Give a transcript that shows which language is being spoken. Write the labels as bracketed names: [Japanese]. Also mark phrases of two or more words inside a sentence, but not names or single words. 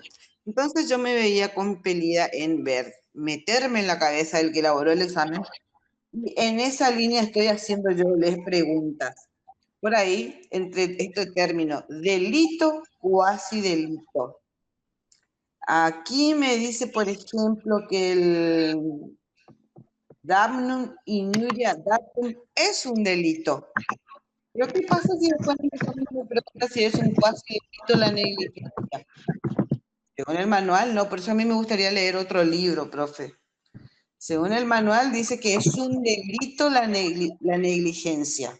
[Spanish] Entonces yo me veía compelida en meterme en la cabeza del que elaboró el examen, y en esa línea estoy haciendo yo les preguntas. Por ahí, entre este término, delito, cuasi delito. Aquí me dice, por ejemplo, que el [Latin] damnum iniuria datum [Spanish] es un delito. Pero ¿qué pasa si después me pregunta si es un cuasi delito la negligencia? Según el manual, no, por eso a mí me gustaría leer otro libro, profe. Según el manual dice que es un delito la negligencia.